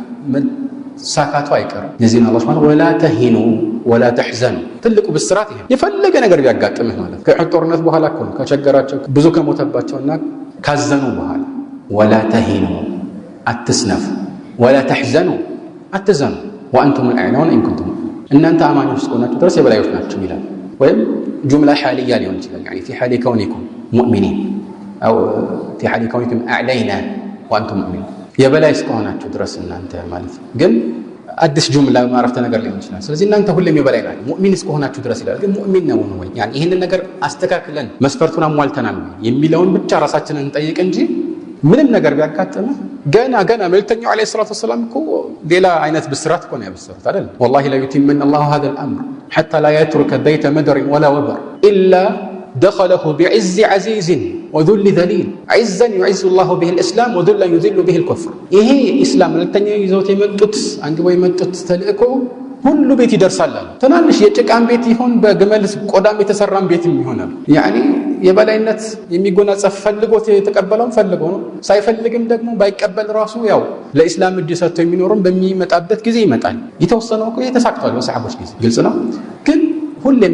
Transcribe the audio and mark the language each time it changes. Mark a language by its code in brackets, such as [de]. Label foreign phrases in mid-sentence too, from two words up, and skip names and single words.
[am] ሳካቱ አይቀርም የዚህን አላህ Subhanahu [ar] ولا تهنوا ولا تحزنوا [am] ትልቁ ብስራት ይሄ የፈለገ ነገር ቢያጋጥምህ ማለት ከጦርነት በኋላ እኮ ከቸገራቸው ብዙ ከሞተባቸውና ካዘኑ በኋላ [ar] ولا تهنوا [am] አትስነፉ [ar] ولا تحزنوا [am] አትዘኑ [ar] وأنتم الأعلون إن كنتم [am] እናንተ አማኞች ሆናችሁ ድረስ የበላዮች ናችሁ ይላል ወይም [ar] جملة حالية [am] ሊሆን ይችላል [ar] يعني في حال كونكم مؤمنين أو في حال كونكم أعلينا وأنتم مؤمنين [am] የበላይ እስከሆናችሁ ድረስ እናንተ ማለት ግን አዲስ ጁምላ ማረፍተ ነገር ሊሆን ይችላል ስለዚህ እናንተ ሁሌም የበላይ ናችሁ ሙእሚን እስከሆናችሁ ድረስ ይላል ግን ሙእሚን ነው ወይ يعني ይሄንን ነገር አስተካክለን መስፈርቱን አሟልተናል የሚለውን ብቻ ራሳችንን እንጠይቅ እንጂ ምንም ነገር ቢያጋጥም ገና መልእክተኛው [ar] عليه الصلاة والسلام [am] እኮ ሌላ አይነት ብስራት እኮ ነው ያበሰሩት አይደል [ar] والله لا يتمن الله هذا الامر حتى لا يترك بيت مدر ولا وبر الا دخله بعز عزيز وذل ذليل عزا يعز الله به الاسلام وذلا يذل به الكفر [am] ይሄ እስላም መልእክተኛው ይዘውት የመጡት አንግቦ የመጡት ተልእኮ ሁሉ ቤት ይደርሳል ትናንሽ የጭቃን ቤት ይሁን በግመል ቆዳም የተሰራም ቤትም ይሆናል يعني የበላይነት የሚጎናጸፍ ፈልጎት የተቀበለው ፈልጎ ነው ሳይፈልግም ደግሞ ባይቀበል ራሱ ያው ለእስላም እጅ ሰጥቶ የሚኖርም በሚመጣበት ጊዜ ይመጣል የተወሰነው እኮ የተሳክቷል በሰሃቦች ጊዜ ግልጽ ነው ግን ሁሌም